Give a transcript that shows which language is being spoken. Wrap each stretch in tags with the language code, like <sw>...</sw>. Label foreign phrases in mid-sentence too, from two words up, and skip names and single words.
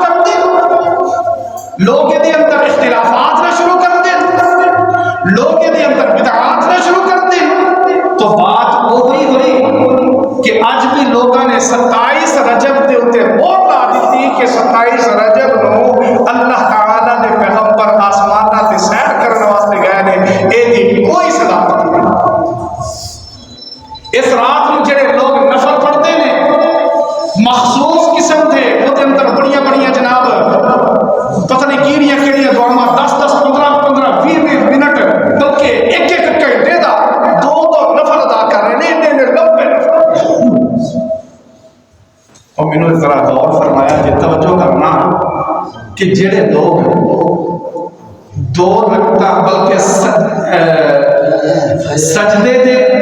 <pa>کر دیں، لوگ یہ اندر اختلافات نہ شروع کر دیں، لوگ یہ اندر بدعات نہ شروع کر دیں، تو بات وہی ہوئی کہ اج بھی لوگوں نے 27 رجب دے اوتے مہر لا دیتی کہ 27 رجب نو اللہ تعالی دے پیغمبر آسماناں تے سیر کرن واسطے گئے نے، اے دی کوئی صداقت نہیں۔ اس رات میں جڑے لوگ نفل پڑھتے ہیں مخصوص قسم دے وہ اندر بڑیاں بڑیاں جناب پتہ نہیں کیڑیاں کیڑیاں دعاواں 10 15 20 منٹ بلکہ ایک گھنٹے دا دو نفل ادا کر رہے ہیں، نے لمبے نفل۔ اور میں نے ذرا غور فرمایا جی توجہ کرنا کہ جڑے لوگ 2 رکعتاں بلکہ سجدے دے</pa>